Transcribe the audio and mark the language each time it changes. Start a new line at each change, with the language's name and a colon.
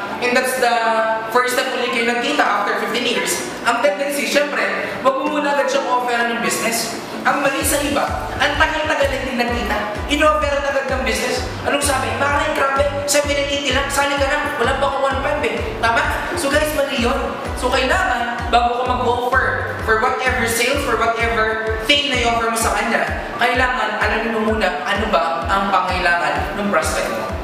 English: And that's the first time
Filipino: uli kayo nagkita
English: after 15 years.
Filipino: Ang tendency, syempre, wag mo muna agad siyang offeran ng business. Ang mali sa iba, ang tagal-tagal hindi nagkita. In-offeran agad ng business. Anong sabi? Parang grabe, 780 lang, sali ka na, wala pa akong 1.5 eh. Tama? So guys, mali yun. So kailangan, bago ka mag-offer for whatever sales, for whatever thing na i-offer mo sa kanya, kailangan alamin mo muna ano ba ang pangailangan ng prospect mo.